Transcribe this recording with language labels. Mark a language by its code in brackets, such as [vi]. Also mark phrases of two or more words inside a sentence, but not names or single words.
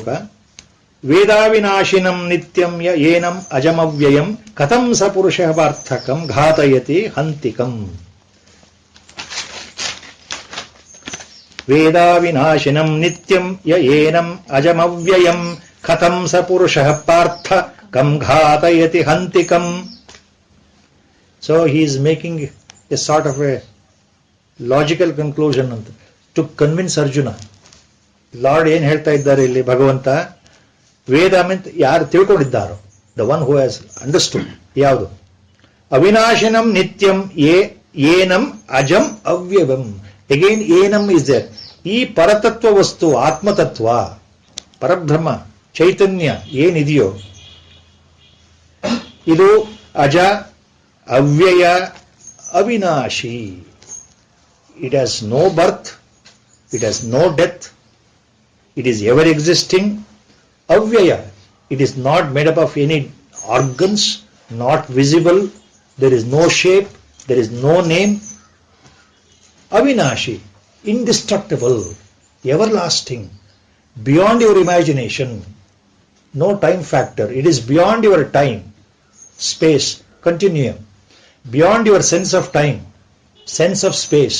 [sa] ವೇದಾವಿನಾಶಿನಂ ನಿತ್ಯಂ ಯ ಏನಂ ಅಜಮವ್ಯಯಂ ಕಥಂ ಸ ಪುರುಷಃ ಪಾರ್ಥಕಂ ಘಾತಯತಿ ಹಂತಿಕಂ. ವೇದಾವಿನಾಶಿನಂ ನಿತ್ಯಂ ಯ ಏನಂ ಅಜಮವ್ಯಯಂ ಕಥಂ ಸ ಪುರುಷಃ ಪಾರ್ಥಕಂ ಘಾತಯತಿ ಹಂತಿಕಂ. [en] So he is making a sort of a logical conclusion ಅಂತ to convince ಅರ್ಜುನ. [kn] ಲಾರ್ಡ್ ಏನ್ ಹೇಳ್ತಾ ಇದ್ದಾರೆ ಇಲ್ಲಿ ಭಗವಂತ, ವೇದ ಮೀನ್ಸ್ ಯಾರು ತಿಳ್ಕೊಂಡಿದ್ದಾರೋ, [en] the one who has understood. [sa] ಯಾವುದು? ಅವಿನಾಶಿನಂ ನಿತ್ಯಂ ಏನಂ ಅಜಂ ಅವ್ಯವಂ. [en] Again ಏನಂ is there. [kn] ಈ ಪರತತ್ವ ವಸ್ತು, ಆತ್ಮತತ್ವ, ಪರಬ್ರಹ್ಮ ಚೈತನ್ಯ ಏನಿದೆಯೋ ಇದು ಅಜ, ಅವ್ಯಯ, ಅವಿನಾಶಿ. [en] It has no birth, it has no death, it is ever existing. [sa] ಅವ್ಯಯ, [en] it is not made up of any organs, not visible, there is no shape, there is no name. Avinashi, indestructible, everlasting, beyond your imagination, no time factor, it is beyond your time, space, continuum, beyond your sense of time, sense of space.